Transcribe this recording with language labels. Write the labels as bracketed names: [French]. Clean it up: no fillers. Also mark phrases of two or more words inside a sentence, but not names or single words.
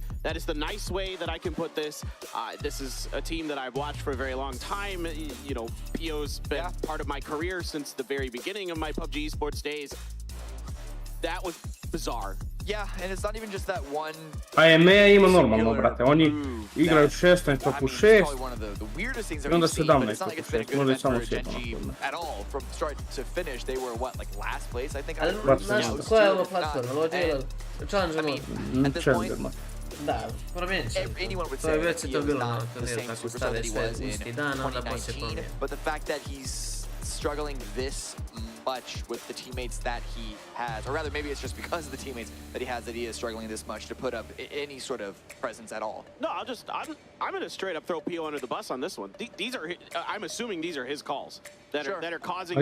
[English] That is the nice way that I can put this. This is a team that I've watched for a very long time. You know, PO's been part of my career since the very beginning of my PUBG eSports days. That was bizarre. Yeah, and it's not even just that one. [Bosnian] AME ima normalno, brate. Oni igraju 16/6 i onda 17/6. Možda i samo sjetno. [English] At all, from start to finish, they were what, like last place? I think. [Bosnian] Koja je ovo platforma? Ovo je Challenger mode. Challenger mode. Da, promijenit će. To je već se to bilo na turniru, tako stave sve isti dan, onda poslije promijeni. [English] But the fact that he's struggling this much with the teammates that he has, or rather maybe it's just because of the teammates that he has that he is struggling this much to put up any sort of presence at all. No, I'm going to straight up throw PO under the bus on this one. These are, I'm assuming these are his calls that are causing.